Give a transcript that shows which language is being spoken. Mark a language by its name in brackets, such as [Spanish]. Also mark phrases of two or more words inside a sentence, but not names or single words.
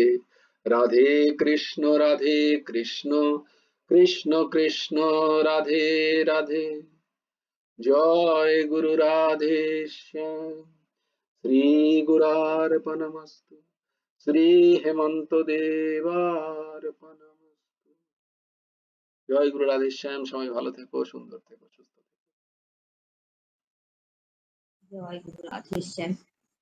[Hindi] राधे कृष्ण, कृष्ण कृष्ण राधे राधे। जय गुरु राधे श्याम। [Sanskrit] श्री गुरार्पणमस्तु, श्री हेमंत देवार्पणमस्तु। [Bangla] জয় গুরু রাধে শ্যাম। সবাই ভালো থেকো, সুন্দর থেকো, সুস্থ থেকো। জয় গুরু রাধেশ্যাম।